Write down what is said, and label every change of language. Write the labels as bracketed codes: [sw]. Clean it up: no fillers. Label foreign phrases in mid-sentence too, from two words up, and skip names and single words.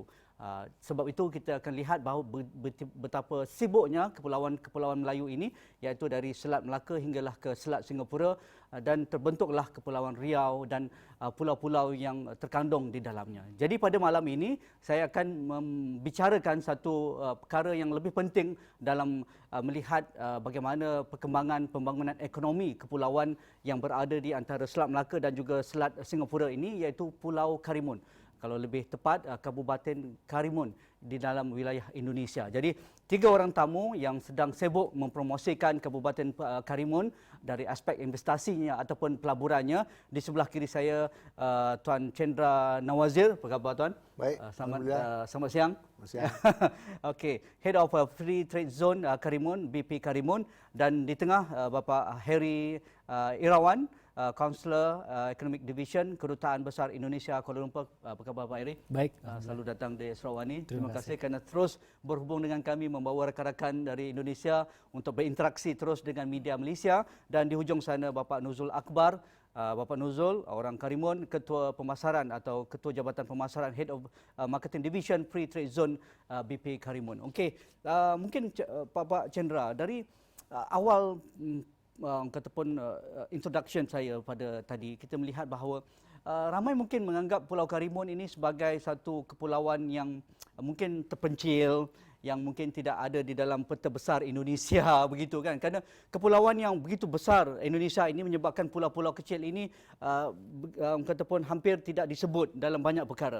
[ms] Sebab itu kita akan lihat bahawa betapa sibuknya kepulauan Melayu ini, iaitu dari Selat Melaka hinggalah ke Selat Singapura, dan terbentuklah Kepulauan Riau dan pulau-pulau yang terkandung di dalamnya. Jadi pada malam ini saya akan membicarakan satu perkara yang lebih penting dalam melihat bagaimana perkembangan pembangunan ekonomi kepulauan yang berada di antara Selat Melaka dan juga Selat Singapura ini, iaitu Pulau Karimun. Kalau lebih tepat, Kabupaten Karimun di dalam wilayah Indonesia. Jadi, 3 orang tamu yang sedang sibuk mempromosikan Kabupaten Karimun dari aspek investasinya ataupun pelaburannya. Di sebelah kiri saya, Tuan Chendra Nawazir. Apa khabar, Tuan? Baik, [id] selamat siang. [ms] Siang. Okey, [en] Head of Free Trade Zone Karimun, BP Karimun. [ms] Dan di tengah, Bapak Harry Irawan, Kaunselor [en] Economic Division [ms] Kedutaan Besar Indonesia Kuala Lumpur. Apa khabar Pak Eri? Baik. Selalu datang di Sarawak. Terima kasih kerana terus berhubung dengan kami, membawa rakan-rakan dari Indonesia untuk berinteraksi terus dengan media Malaysia. Dan di hujung sana Bapak Nuzul Akbar. Bapak Nuzul, orang Karimun, Ketua Pemasaran atau Ketua Jabatan Pemasaran, [en] Head of Marketing Division Free Trade Zone BP Karimun. [ms] Okey, mungkin Pak Chendra, dari awal kataupun introduction saya pada tadi, kita melihat bahawa ramai mungkin menganggap Pulau Karimun ini sebagai satu kepulauan yang mungkin terpencil, yang mungkin tidak ada di dalam peta besar Indonesia begitu kan, kerana kepulauan yang begitu besar Indonesia ini menyebabkan pulau-pulau kecil ini kataupun hampir tidak disebut dalam banyak perkara.